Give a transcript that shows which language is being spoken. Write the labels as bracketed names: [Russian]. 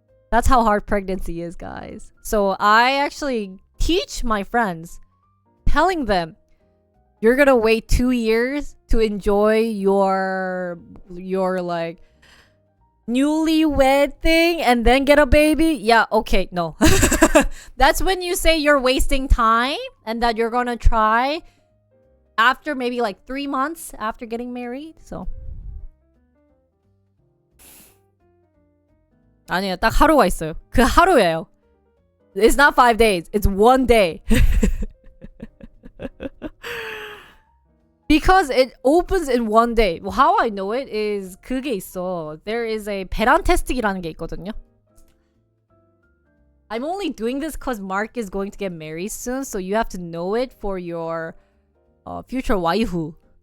[English] That's how hard pregnancy is, guys. So I actually teach my friends, telling them, you're gonna wait 2 years to enjoy your like newlywed thing and then get a baby? Yeah, okay, no. That's when you say you're wasting time and that you're gonna try after maybe like 3 months after getting married. [Korean] So 아니에요, 딱 하루가 있어요. 그 하루예요. [English] It's not 5 days. It's 1 day. Because it opens in 1 day. Well, how I know it is [Korean] 그게 있어. [English] There is a [Korean] 배란 테스트기라는 게 있거든요. [English] I'm only doing this because Mark is going to get married soon, so you have to know it for your future 와이프.